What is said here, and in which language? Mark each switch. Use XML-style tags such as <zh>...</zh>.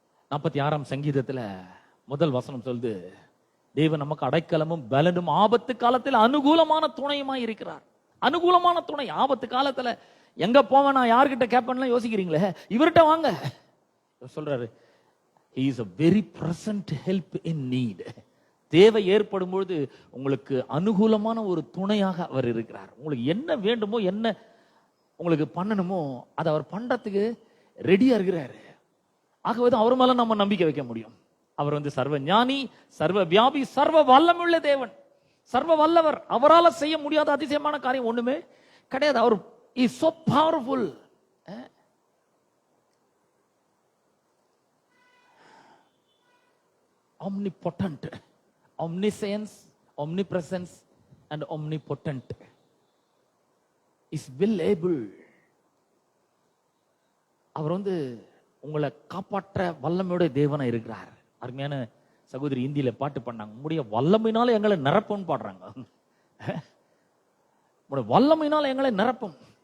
<ta>46ஆம் சங்கீதத்துல முதல் வசனம் சொல்லுது, தேவன் நமக்கு அடைக்கலமும் பலனும் ஆபத்து காலத்தில் அனுகூலமான துணையுமாய் இருக்கிறார். அனுகூலமான துணை. ஆபத்து காலத்துல எங்க போவேன், நான் யார்கிட்ட கேட்பேன்னு யோசிக்கிறீங்களே, இவர்கிட்ட வாங்க. சொல்றாரு,</ta> <en>he is a very present help in need.</en> <ta>தேவை ஏற்படும் பொழுது உங்களுக்கு அனுகூலமான ஒரு துணையாக அவர் இருக்கிறார். உங்களுக்கு என்ன வேண்டுமோ, என்ன உங்களுக்கு பண்ணணுமோ அதை அவர் பண்றதுக்கு ரெடியா இருக்கிறாரு. ஆகவே அவர் மேல நம்ம நம்பிக்கை வைக்க முடியும். அவர் சர்வ ஞானி, சர்வ வியாபி, சர்வ வல்லமுள்ள தேவன், சர்வ வல்லவர். அவரால் செய்ய முடியாத அதிசயமான காரியம் ஒண்ணுமே கிடையாது. அவர்</ta> <en>Is so powerful. Omnipotent, omniscience, omnipresence and omnipotent, is well able.</en> <ta>அவர் உங்களை காப்பாற்ற வல்லமையோட தேவனா இருக்கிறார். அருமையான சகோதரி இந்தியில பாட்டு பண்ணாங்க, உங்களுடைய வல்லமையினால எங்களை நிரப்பும் பாடுறாங்க. உங்களுடைய வல்லமையினால எங்களை நிரப்பும்.</ta>